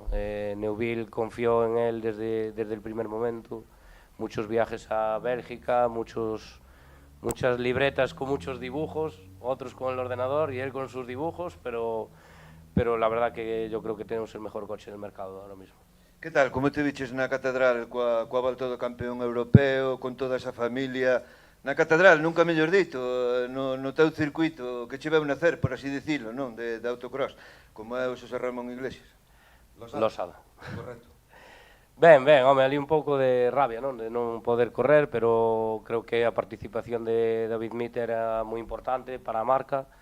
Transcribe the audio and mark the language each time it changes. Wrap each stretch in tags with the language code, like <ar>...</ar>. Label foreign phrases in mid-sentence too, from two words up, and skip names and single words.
<es>Neuville confió en él desde el primer momento, muchos viajes a Bélgica, muchas libretas con muchos dibujos, otros con el ordenador y él con sus dibujos, pero la verdad que yo creo que tenemos el mejor coche del mercado ahora mismo.</es> <gl>Que tal, como te viches na catedral coa volta do campeón europeo, con toda esa familia? Na catedral, nunca mellor dito, no teu circuito que che veu nacer, por así dicilo, non? De autocross, como é o Xosé Ramón Iglesias. Losada. Correcto. Ben, home, ali un pouco de rabia, non? De non poder correr, pero creo que a participación de David Mead era moi importante para a marca.</gl>